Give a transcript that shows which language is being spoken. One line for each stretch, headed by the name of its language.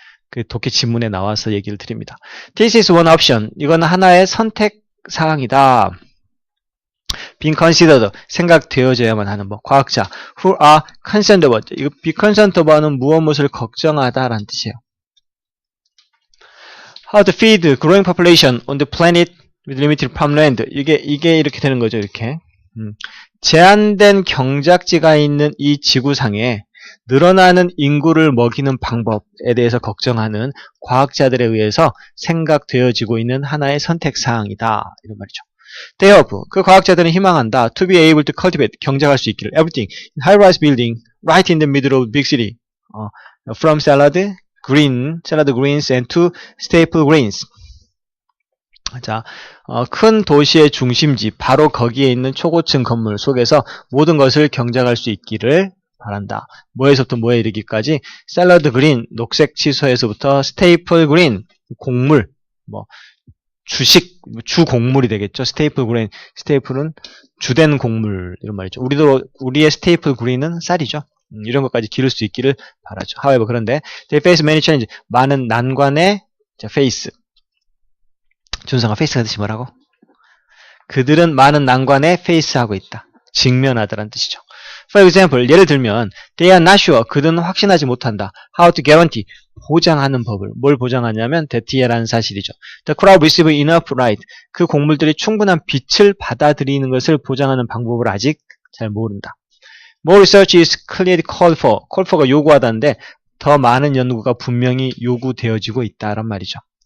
Korean: 그 독해 지문에 나와서 얘기를 드립니다.
English: This is one option.
Korean: 이건 하나의 선택 사항이다.
English: being considered,
Korean: 생각되어져야만 하는 뭐 과학자
English: who are concerned about,
Korean: 이거 be concerned about는 무엇을 걱정하다라는 뜻이에요.
English: How to feed growing population on the planet with limited farmland.
Korean: 이게 이렇게 되는 거죠. 이렇게 제한된 경작지가 있는 이 지구상에 늘어나는 인구를 먹이는 방법에 대해서 걱정하는 과학자들에 의해서 생각되어지고 있는 하나의 선택사항이다. 이런 말이죠.
English: They hope,
Korean: 그 과학자들은 희망한다.
English: To be able to cultivate,
Korean: 경작할 수 있기를.
English: Everything, high-rise building, right in the middle of big city. From salad greens and to staple grains.
Korean: 자, 큰 도시의 중심지, 바로 거기에 있는 초고층 건물 속에서 모든 것을 경작할 수 있기를 바란다. 뭐에서부터 뭐에 이르기까지 샐러드 그린, 녹색 채소에서부터 스테이플 그린, 곡물, 뭐 주식, 주곡물이 되겠죠. 스테이플 그린, 스테이플은 주된 곡물 이런 말이죠. 우리의 스테이플 그린은 쌀이죠. 이런 것까지 기를 수 있기를 바라죠.
English: However, 그런데 they face many challenges,
Korean: 많은 난관에
English: face.
Korean: 준성아, face가 뜻이 뭐라고? 그들은 많은 난관에 face하고 있다. 직면하다라는 뜻이죠.
English: For example,
Korean: 예를 들면
English: they are not sure,
Korean: 그들은 확신하지 못한다.
English: How to guarantee,
Korean: 보장하는 법을. 뭘 보장하냐면 that라는 사실이죠.
English: The crop receive enough light,
Korean: 그 곡물들이 충분한 빛을 받아들이는 것을 보장하는 방법을 아직 잘 모른다.
English: More research is clearly called for.
Korean: called for가 요구하다인데 더 많은 연구가 분명히 요구되어지고 있다란 말이죠.